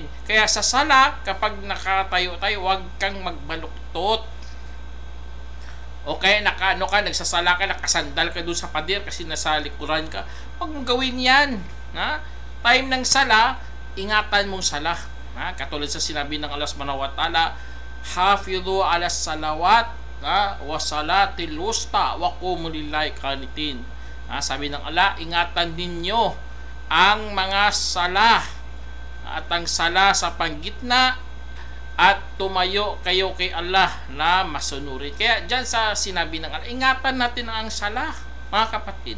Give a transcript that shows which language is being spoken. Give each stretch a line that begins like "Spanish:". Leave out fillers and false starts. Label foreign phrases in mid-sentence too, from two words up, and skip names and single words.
Filipino: Kaya sa sala, kapag nakatayo tayo, huwag kang magbaluktot. O kaya nagsasala ka, nakasandal ka doon sa pader kasi nasa likuran ka. Huwag mong gawin yan. Time ng sala, ingatan mong sala. Katulad sa sinabi ng Allah
Arabic: سبحانه وتعالى حافظوا على الصلوات والصلاة الوسطى وقوموا لله قانتين.
Filipino: Sabi ng Allah, ingatan ninyo ang mga sala, at ang sala sa panggitna at tumayo kayo kay Allah na masunurin. Kaya dyan sa sinabi ng Allah, ingatan natin ang sala, mga kapatid.